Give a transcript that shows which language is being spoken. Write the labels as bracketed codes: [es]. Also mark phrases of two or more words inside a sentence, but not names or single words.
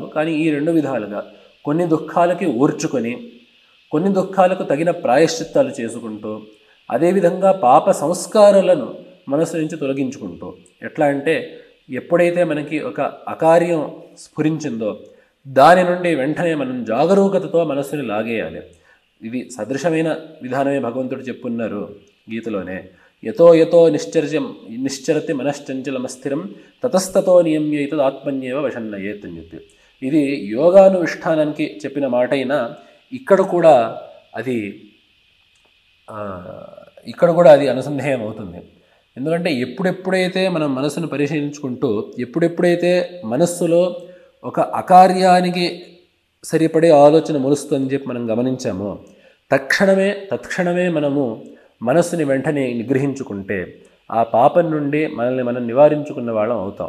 [te] కానీ ఈ రెండు విధాలుగా కొన్ని దుఃఖాలకి ఓర్చుకొని కొన్ని దుఃఖాలకు తగిన ప్రాయశ్చిత్తాలు చేసుకుంటూ అదేవిధంగా పాప సంస్కారాలను మనసు నుంచి తొలగించుకుంటూ, ఎట్లా అంటే ఎప్పుడైతే మనకి ఒక అకార్యం స్ఫురించిందో దాని నుండి వెంటనే మనం జాగరూకతతో మనస్సుని లాగేయాలి. ఇది సదృశమైన విధానమే భగవంతుడు చెప్పున్నారు గీతలోనే. [sa] యతో యతో నిశ్చరతి మనశ్చంచలమస్థిరం తతస్తతో నియమ్య ఇతదాత్మన్యేవ వశన్నయేత్ [te] అని చెప్పి, ఇది యోగానుష్ఠానానికి చెప్పిన మాట అయినా ఇక్కడ కూడా అది అనుసంధేయం అవుతుంది. ఎందుకంటే ఎప్పుడెప్పుడైతే మనం మనసును పరిశీలించుకుంటూ ఎప్పుడెప్పుడైతే మనస్సులో ఒక అకార్యానికి సరిపడే ఆలోచన మొలుస్తుందని చెప్పి మనం గమనించామో తత్క్షణమే మనము మనస్సుని వెంటనే నిగ్రహించుకుంటే ఆ పాపం నుండి మనల్ని మనం నివారించుకున్న వాళ్ళం అవుతాం.